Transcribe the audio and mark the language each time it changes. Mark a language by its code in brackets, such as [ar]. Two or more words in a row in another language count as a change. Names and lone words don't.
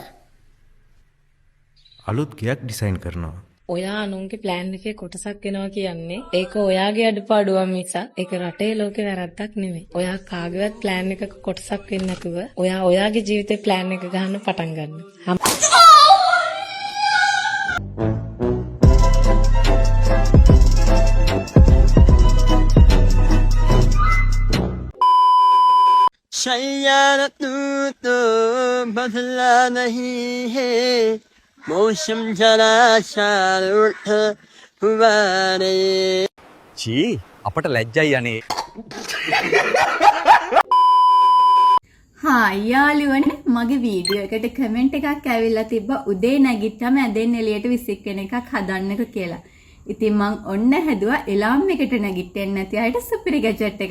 [si] අලුත් ගයක් ඩිසයින් කරනවා. ඔයා අනුන්ගේ ප්ලෑන් එකේ කොටසක් වෙනවා කියන්නේ ඒක ඔයාගේ අඩපාඩුවක් මිසක් ඒක රටේ ලෝකේ වැරද්දක් නෙමෙයි. ඔයා කාගේවත් ප්ලෑන් එකක කොටසක් වෙන්නේ නැතුව ඔයා ඔයාගේ ජීවිතේ ප්ලෑන් එක ගන්න පටන් ගන්න. [hi] शय्यार तू बदला नहीं है मौसम जरा सा उठ हुआ रे. [si] චී අපට ලැජ්ජයි අනේ. හා යාළුවනේ මගේ වීඩියෝ එකට කමෙන්ට් එකක් ඇවිල්ලා තිබ්බා උදේ නැගිට්ටම ඇදෙන් එළියට විසික් වෙන එකක් හදන්නක කියලා. ඉතින් මං ඔන්න හැදුවා එලාම් එකට නැගිටින්න නැති අයට සුපිරි ගැජට් එකක්.